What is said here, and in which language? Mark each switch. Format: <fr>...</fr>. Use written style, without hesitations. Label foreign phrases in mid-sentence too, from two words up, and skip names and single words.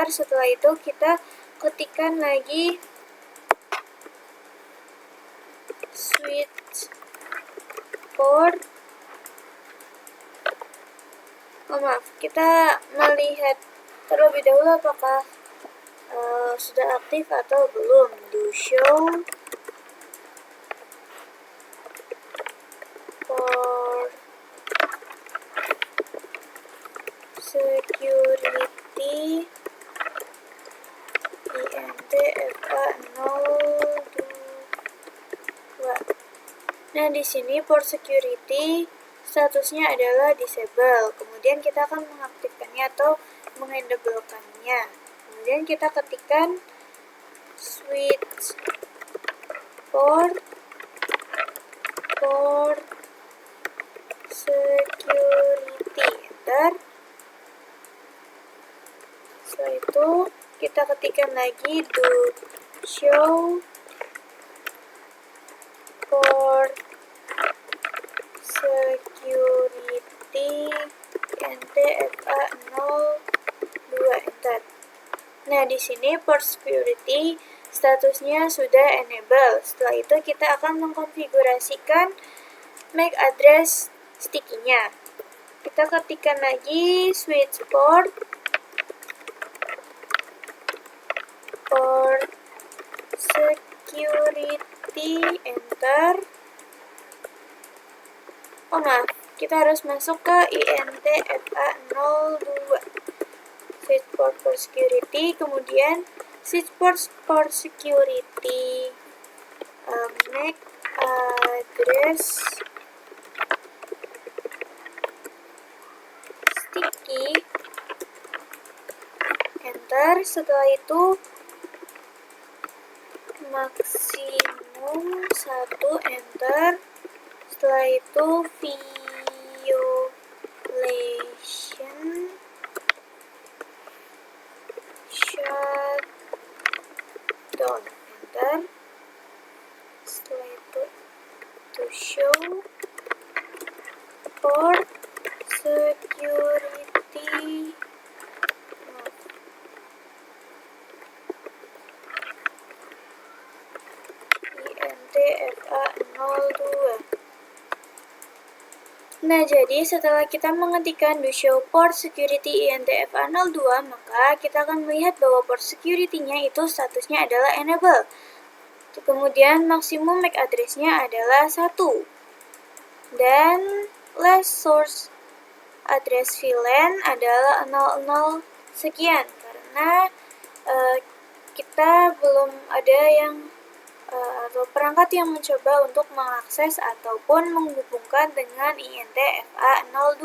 <id>Setelah itu kita ketikkan lagi</id> <en>switch port.</en> <id>Maaf, kita melihat terlebih dahulu apakah sudah aktif atau belum.</id> <en>Do show port security intfa02.</en> <id>Nah, di sini</id> <en>port security</en> <id>statusnya adalah disable. Kemudian kita akan mengaktifkannya atau mengenablekannya. Kemudian kita ketikkan</id> <en>switch port security security, enter.</en> <id>Setelah itu kita ketikkan lagi</id> <en>do show port security NTFA02, enter.</en> <id>Nah, di sini</id> <en>port security</en> <id>statusnya sudah enable. Setelah itu kita akan mengkonfigurasikan</id> <en>MAC address sticky-</en> <id>nya. Kita ketikkan lagi</id> <en>switch port security, enter.</en> <id>Oh maaf, kita harus masuk ke INTFA02.</id> <en>Switch port for security, kemudian switch port for security MAC address sticky, enter.</en> <id>Setelah itu maksimum 1, enter. Setelah itu</id> <en>violation shutdown, enter.</en> <id>Setelah itu</id> <en>to show port security INTFA02.</en> <id>Nah, jadi setelah kita mengetikkan</id> <en>do show port security INTFA02,</en> <id>maka kita akan melihat bahwa</id> <en>port security-</en> <id>nya itu statusnya adalah enable. Kemudian maksimum</id> <en>MAC address-</en> <id>nya adalah 1. Dan</id> <en>last source address VLAN</en> <id>adalah 00 sekian, karena kita belum ada yang atau perangkat yang mencoba untuk mengakses ataupun menghubungkan dengan INTFA02.</id>